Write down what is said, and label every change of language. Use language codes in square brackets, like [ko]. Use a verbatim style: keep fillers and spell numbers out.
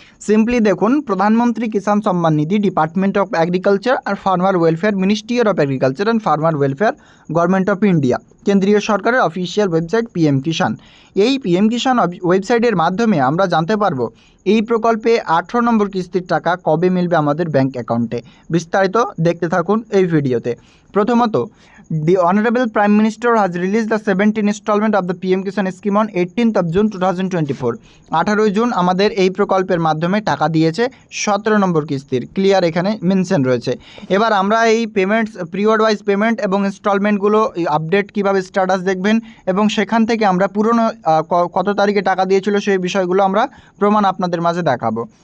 [bn] Simply দেখুন, Pradhanmantri Kisan Samman Nidhi, department of agriculture আর farmer welfare, ministry of agriculture and farmer welfare, government of India, কেন্দ্রীয় সরকারের official website PM কিষাণ। এই PM কিষাণ ওয়েবসাইটের মাধ্যমে আমরা জানতে পারবো এই প্রকল্পে আঠেরো নম্বর কিস্তির টাকা কবে মিলবে আমাদের ব্যাংক অ্যাকাউন্টে। বিস্তারিত দেখতে থাকুন এই ভিডিওতে। প্রথমত [en] The Honorable Prime Minister has released the seventeenth installment of the P M Kishan scheme on eighteenth of June twenty twenty-four. [bn] আঠারোই জুন আমাদের এই প্রকল্পের মাধ্যমে টাকা দিয়েছে সতেরো নম্বর কিস্তির, ক্লিয়ার এখানে মেনশন রয়েছে। এবার আমরা এই পেমেন্টস পিরিয়ড ওয়াইজ পেমেন্ট এবং ইনস্টলমেন্টগুলো আপডেট কীভাবে স্ট্যাটাস দেখবেন এবং সেখান থেকে আমরা পুরনো কত তারিখে টাকা দিয়েছিল সেই বিষয়গুলো আমরা প্রমাণ আপনাদের মাঝে দেখাবো।